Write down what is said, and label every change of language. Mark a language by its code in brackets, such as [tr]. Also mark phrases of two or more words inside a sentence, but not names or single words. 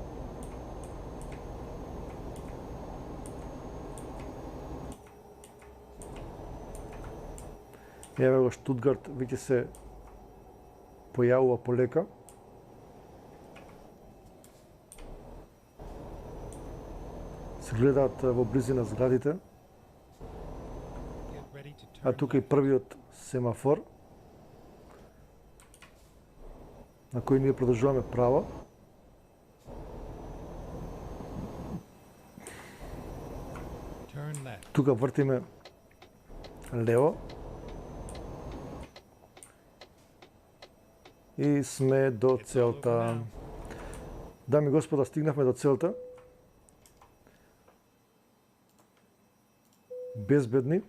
[mk] Еве го Штутгарт веќе се појавува полека. Се гледаат во близина зградите. [en] Get ready to [mk] А [en] turn [mk] тука и [en] left. [mk] првиот семафор, на кој ние продолжуваме право. [en] Turn left. [mk] Тука вртиме лево. И сме до целта. Дами и господа, стигнавме до целта. Безбедни.